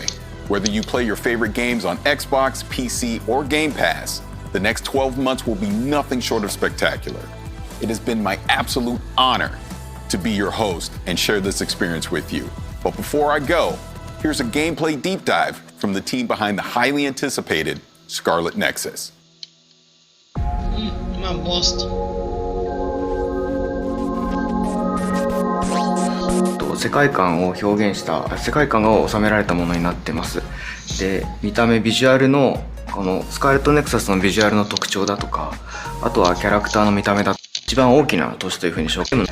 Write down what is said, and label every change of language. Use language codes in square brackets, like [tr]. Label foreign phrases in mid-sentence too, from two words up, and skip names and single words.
[en] Whether you play your favorite games on Xbox, PC, or Game Pass, the next 12 months will be nothing short of spectacular. It has been my absolute honor to be your host and share this experience with you. But before I go, here's a gameplay deep dive from the team behind the highly anticipated Scarlet Nexus. [pt] Uma bosta. [ja] 世界観を表現した世界観が収められたものになってます。で、見た目ビジュアルのこのスカーレットネクサスのビジュアルの特徴だとか、あとはキャラクターの見た目だと一番大きな都市というふうに紹介。